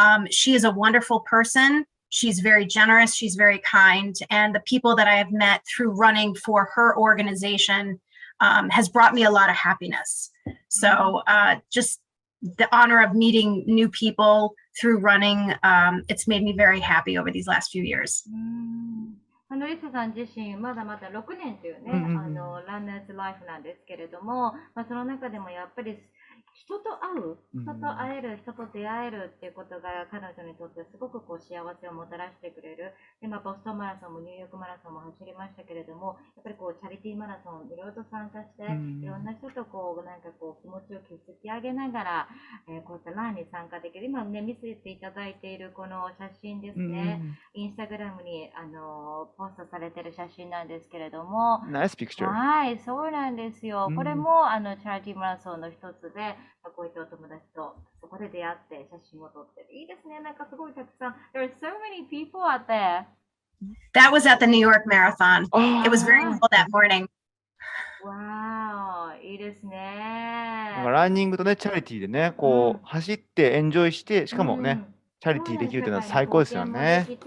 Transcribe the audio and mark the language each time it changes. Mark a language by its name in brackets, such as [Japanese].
[English] She is a wonderful person. She's very generous. She's very kind. And the people that I have met through running for her organization has brought me a lot of happiness. So just the honor of meeting new people through running, it's made me very happy over these last few years. [Japanese] リサさん自身、まだまだ6年というね、ランナーズライフなんですけれども、その中でもやっぱり人と会える、人と出会えるっていうことが彼女にとってすごく幸せをもたらしてくれる。で、ボストンマラソンもニューヨークマラソンも走りましたけれども、やっぱりチャリティーマラソンいろいろと参加して、いろんな人と気持ちを築き上げながら、こういったランに参加できる。今ね、見せていただいているこの写真ですね。インスタグラムにポストされている写真なんですけれども。 [English] Nice picture. [Japanese] はい、そうなんですよ。これもチャリティーマラソンの一つで、こういったお友達とそこで出会って写真を撮ってる。いいですね。すごいたくさん。 [English] There are so many people out there. That was at the New York Marathon. It was very cool that morning. [Japanese] Wow, いいですね。ランニングとね、チャリティーでね、走ってエンジョイして、しかもね、チャリティーできるというのは最高ですよね。